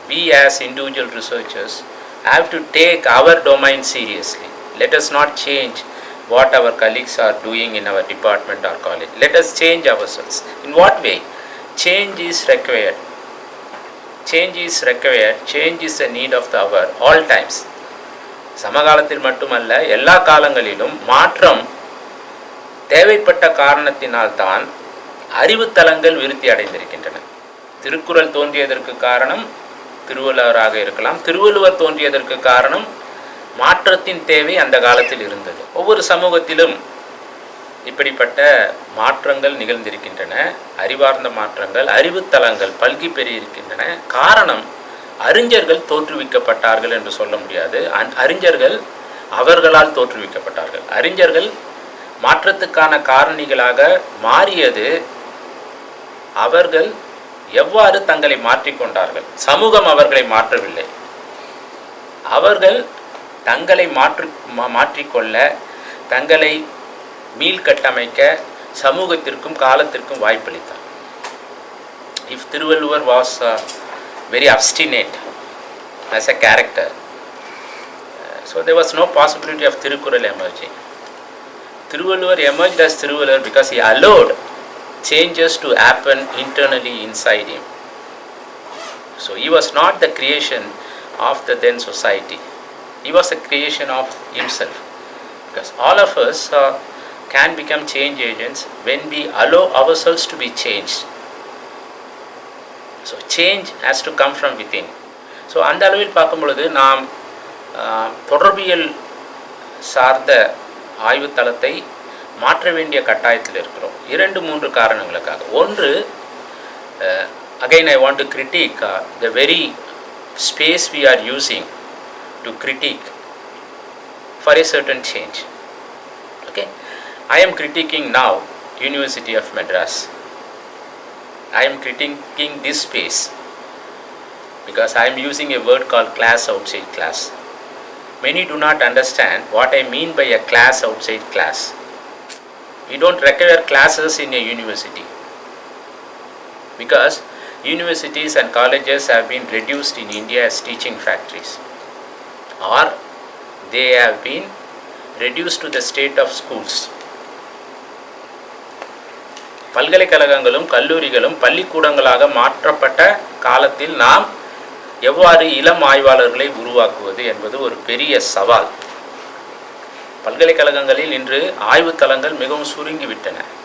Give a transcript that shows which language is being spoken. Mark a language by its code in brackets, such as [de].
[en] We as individual researchers have to take our domain seriously. Let us not change what our colleagues are doing in our department or college. Let us change ourselves. In what way? Change is required. Change is required. Change is a need of the hour, all times. [ta] சமகாலத்தில் மட்டுமல்ல, எல்லா காலங்களிலும் மாற்றம் தேவைப்பட்ட காரணத்தினால்தான் அறிவுத்தலங்கள் விருத்தி அடைந்திருக்கின்றன. திருக்குறள் தோன்றியதற்கு காரணம் திருவள்ளுவராக இருக்கலாம். திருவள்ளுவர் தோன்றியதற்கு காரணம் மாற்றத்தின் தேவை அந்த காலத்தில் இருந்தது. ஒவ்வொரு சமூகத்திலும் இப்படிப்பட்ட மாற்றங்கள் நிகழ்ந்திருக்கின்றன. அறிவார்ந்த மாற்றங்கள், அறிவுத்தலங்கள் பல்கி பெருகியிருக்கின்றன. காரணம், அறிஞர்கள் தோற்றுவிக்கப்பட்டார்கள் என்று சொல்ல முடியாது. அறிஞர்கள் அவர்களால் தோற்றுவிக்கப்பட்டார்கள். அறிஞர்கள் மாற்றத்துக்கான காரணிகளாக மாறியது அவர்கள் எவ்வாறு தங்களை மாற்றிக்கொண்டார்கள். சமூகம் அவர்களை மாற்றவில்லை. அவர்கள் தங்களை மாற்றிக்கொள்ள, தங்களை மீள்கட்டமைக்க சமூகத்திற்கும் காலத்திற்கும் வாய்ப்பளித்தார். [en] If Thiruvalluvar was very obstinate as a character, so there was no possibility of Thirukural emerging. Thiruvalluvar emerged as Thiruvalluvar because he allowed changes to happen internally inside him. So he was not the creation of the then society. He was a creation of himself. Because all of us can become change agents when we allow ourselves to be changed. So change has to come from within. [ta] So அந்த அளவில் பார்க்கும் பொழுது நாம் தொடர்பியல் சார்ந்த ஆய்வுத்தளத்தை மாற்ற வேண்டிய கட்டாயத்தில் இருக்கிறோம். 2-3 காரணங்களுக்காக. [en] ஒன்று, again I want to critique the very space we are using to critique for a certain change. Okay, I am critiquing now University of Madras. I am critiquing this space because I am using a word called class outside class. Many do not understand what I mean by a class outside class. We don't require classes in a university because universities and colleges have been reduced in India as teaching factories, or they have been reduced to the state of schools. [ta] பல்கலைக்கழகங்களும் கல்லூரிகளும் பள்ளிக்கூடங்களாக மாற்றப்பட்ட காலத்தில் நாம் எவ்வாறு இளம் ஆய்வாளர்களை உருவாக்குவது என்பது ஒரு பெரிய சவால். பல்கலைக்கழகங்களில் இன்று ஆய்வுத்தலங்கள் மிகவும் சுருங்கிவிட்டன.